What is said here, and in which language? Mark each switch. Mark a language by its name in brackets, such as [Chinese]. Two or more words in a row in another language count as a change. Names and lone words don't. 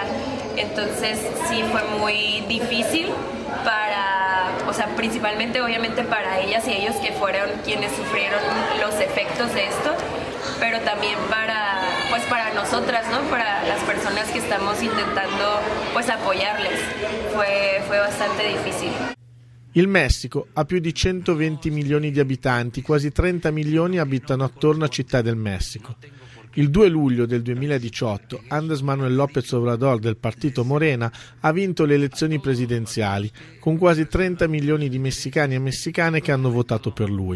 [Spanish] Entonces sí fue muy difícil principalmente obviamente para ellas y ellos que fueron quienes sufrieron los efectos de esto, pero también para nosotras, ¿no? Para las personas que estamos intentando pues apoyarles. Fue bastante difícil. [Italian] Il Messico ha più di 120 milioni di abitanti, quasi 30 milioni abitano attorno a Città del Messico. Il 2 luglio del 2018 Andrés Manuel López Obrador del partito Morena ha vinto le elezioni presidenziali, con quasi 30 milioni di messicani e messicane che hanno votato per lui.